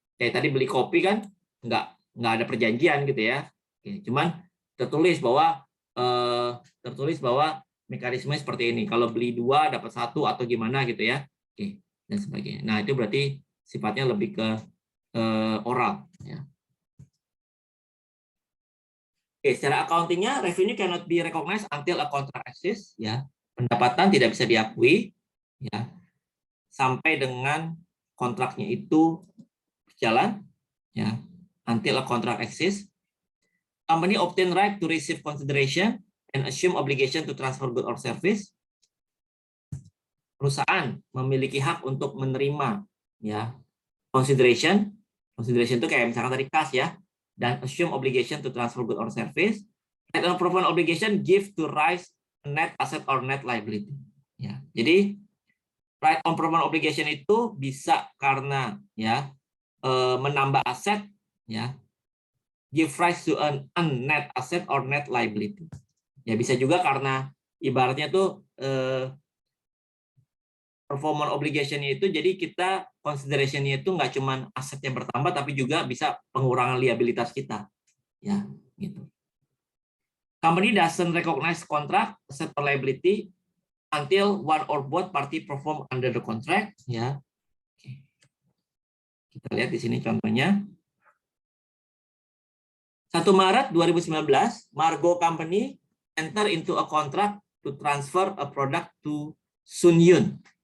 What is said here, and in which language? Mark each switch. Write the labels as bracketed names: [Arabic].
[Indonesian] Kayak tadi beli kopi kan, nggak ada perjanjian gitu ya. Oke, cuman tertulis bahwa mekanisme seperti ini. Kalau beli 2 dapat 1 atau gimana gitu ya. Oke, dan sebagainya. Nah, itu berarti sifatnya lebih ke oral. Ya. [English] Oke, [Indonesian] secara accountingnya, [English] revenue cannot be recognized until a contract exists. [Indonesian] Ya, pendapatan tidak bisa diakui, ya, sampai dengan kontraknya itu berjalan, ya, [English] until a contract exists. Company obtain right to receive consideration and assume obligation to transfer good or service. [Indonesian] Perusahaan memiliki hak untuk menerima, ya, consideration itu kayak misalkan tadi cash ya, dan [English] assume obligation to transfer good or service. Right on performance obligation give to rise net asset or net liability. [Indonesian] Ya, jadi [English] right on performance obligation [Indonesian] itu bisa karena ya menambah aset, ya, [English] give rise to an net asset or net liability. [Indonesian] Ya, bisa juga karena ibaratnya tuh performance obligation-nya itu, jadi kita consideration-nya itu nggak cuma aset yang bertambah, tapi juga bisa pengurangan liabilitas kita. Ya, gitu. [English] Company doesn't recognize contract, asset or liability until one or both party perform under the contract. [Indonesian] Ya, kita lihat di sini contohnya. [English] 1 Maret 2019, Margo Company enter into a contract to transfer a product to Sun Yun.